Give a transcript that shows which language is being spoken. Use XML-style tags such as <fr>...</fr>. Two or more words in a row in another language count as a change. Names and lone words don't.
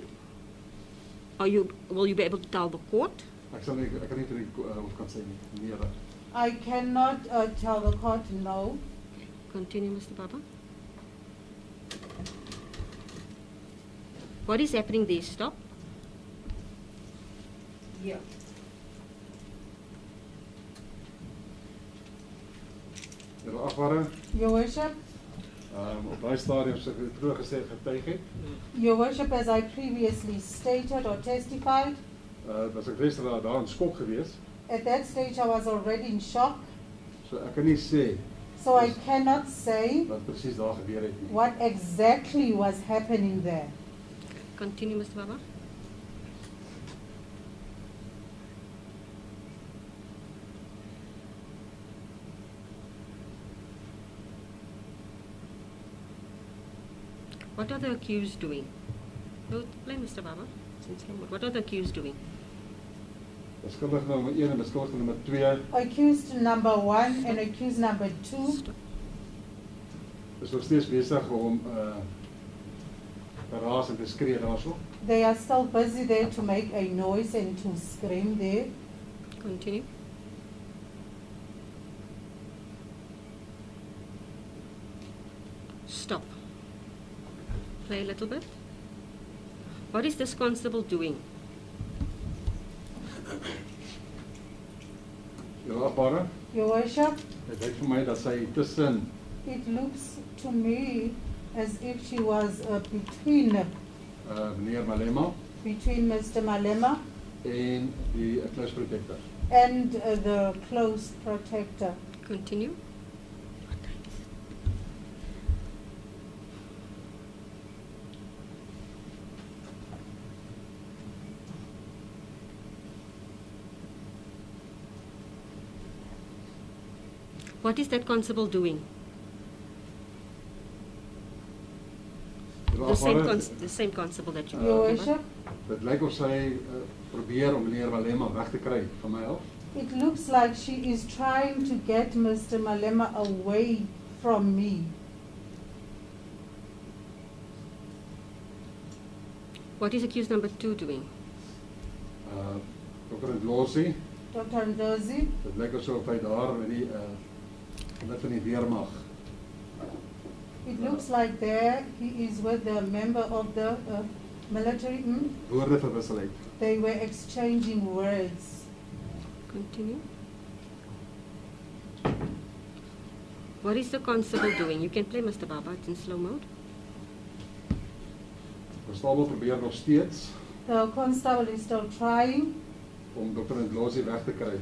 <en>Will you be able to tell the court?</en> <af>Ek kan nie vir die hof kan sê nie. Nee, dat.</af> <en>I cannot tell the court no. Continue, Mr. Baba. What is happening there? Stop. Yeah.</en> <af>Agbare,</af> <en>Your Worship,</en> <af>Op daai stadium soos ek vroeër gesê getuig het,</af> <en>Your Worship, as I previously stated or testified,</en> <af>was ek reeds daar in skok geweest.</af> <en>at that stage I was already in shock,</en> <af>So ek kan nie sê</af> <en>so I cannot say</en> <af>wat presies daar gebeur het nie.</af> <en>what exactly was happening there. Continue, Mr. Baba. What are the accused doing? No, play, Mr. Baba. What are the accused doing?</en> <af>Beskuldig nommer 1 en beskuldig nommer 2</af> <en>Accused number 1 and accused number 2, Stop.</en> <af>is nog steeds besig om te raas en te skree daarso.</af> <en>they are still busy there to make a noise and to scream there. Continue. Stop. Play a little bit. What is this constable doing?</en> <af>Jou agbare,</af> <en>Your Worship,</en> <af>dit lyk vir my dat sy tussen</af> <en>it looks to me as if she was between</en> <af>meneer Malema</af> <en>Mr. Malema</en> <af>en die</af> <en>close protector. and the close protector. Continue. What is that constable doing?</en> <af>Jou</af> <en>The same,</en> <af>agbare,</af> <en>the same constable that you Your talked about? Worship,</en> <af>dit lyk of sy probeer om meneer Malema weg te kry van my af.</af> <en>it looks like she is trying to get Mr. Malema away from me. What is accused number 2 doing? Dr. Ndlozi, Dr. Ndlozi,</en> <af>dit lyk asof hy daar met die lid van die weermag</af> <en>it looks like there he is with the member of the military.</en> <af>woorde verwissel het.</af> <en>They were exchanging words. Continue. What is the constable doing? You can play, Mr. Baba, it's in slow mode.</en> <af>Constable probeer nog steeds</af> <en>The constable is still trying</en> <af>om Dr. Ndlozi weg te kry.</af>